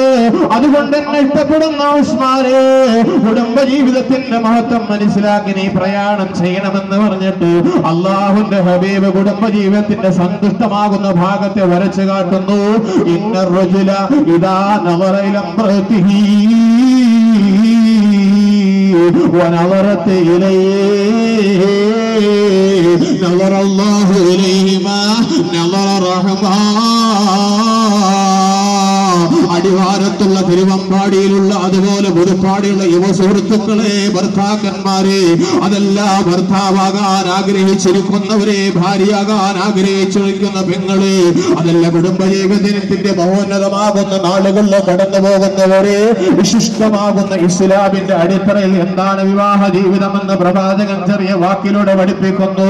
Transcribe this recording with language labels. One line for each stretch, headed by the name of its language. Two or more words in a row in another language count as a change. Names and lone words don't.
Malayalam: അതുകൊണ്ട് എന്നെ ഇഷ്ടപ്പെടുന്ന ഉസ്മാനെ, കുടുംബ ജീവിതത്തിന്റെ മഹത്വം മനസ്സിലാക്കി നീ പ്രയാണം ചെയ്യണമെന്ന് പറഞ്ഞിട്ട് അല്ലാഹുവിന്റെ ഹബീബ് കുടുംബ ജീവിതത്തിന്റെ സന്തുഷ്ടമാകുന്ന ഭാഗത്തെ വരച്ചു കാട്ടുന്നു.
Arabic: إن الرجل إذا نظر إلى امرأته ونظرت إليه نظر الله إليه ما نظر الرحمن.
Malayalam: അടിവാരത്തുള്ള തിരുവമ്പാടിയിലുള്ള അതുപോലെ പുതുപ്പാടിയുള്ള യുവ സുഹൃത്തുക്കളെ, ഭർത്താക്കന്മാരെ, അതല്ല ഭർത്താവാകാൻ ആഗ്രഹിച്ചിരിക്കുന്നവരെ, ഭാര്യയാകാൻ ആഗ്രഹിച്ചിരിക്കുന്ന പെങ്ങളെ, അതല്ല കുടുംബജീവിതത്തിന്റെ മഹോന്നതമാകുന്ന നാളുകളിൽ കടന്നു പോകുന്നവരെ, വിശിഷ്ടമാകുന്ന ഇസ്ലാമിന്റെ അടിത്തറയിൽ എന്താണ് വിവാഹ ജീവിതമെന്ന് പ്രവാചകൻ ചെറിയ വാക്കിലൂടെ പഠിപ്പിക്കുന്നു.